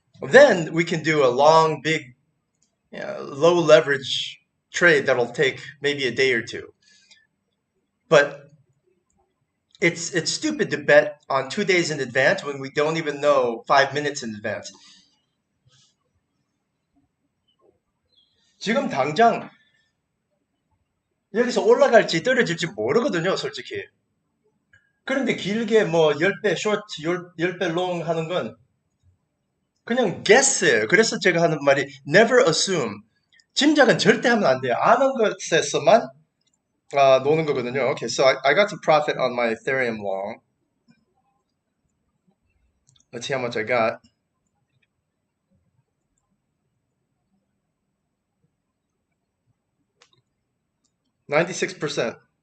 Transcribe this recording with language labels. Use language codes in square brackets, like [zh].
[en] Then we can do a long, big, low leverage trade that'll take maybe a day or two. But it's stupid to bet on 2 days in advance when we don't even know 5 minutes in advance. [ko] 지금 당장 여기서 올라갈지 떨어질지 모르거든요, 솔직히. 그런데 길게 뭐 10배 쇼트, 10배 롱 하는 건 그냥 guess예요. 그래서 제가 하는 말이 [en] never assume. [ko] 짐작은 절대 하면 안 돼요. 아는 것에서만 노는 거거든요. [en] Okay, so I got some profit on my Ethereum long. Let's see how much I got. 96%.